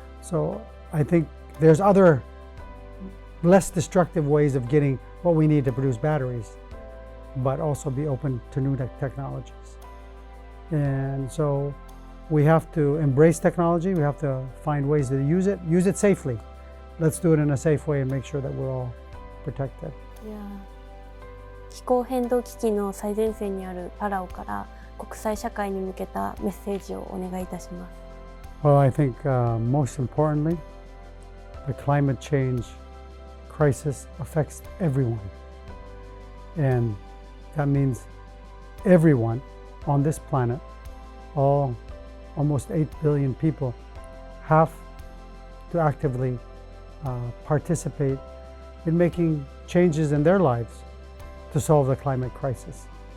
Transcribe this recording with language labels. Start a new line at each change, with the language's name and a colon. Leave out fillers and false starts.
English: So I think there's other less destructive ways of getting what we need to produce batteries, but also be open to new technologies. And so we have to embrace technology. We have to find ways to use it safely. Let's do it in a safe way and make sure that we're all protected. Yeah.
Japanese: 気候変動危機の最前線にあるパラオから国際社会に向けたメッセージをお願いいたします。
English: Well, I think most importantly, the climate change crisis affects everyone. And that means everyone on this planet, almost 8 billion people, have to actively participate in making changes in their lives to solve the climate crisis.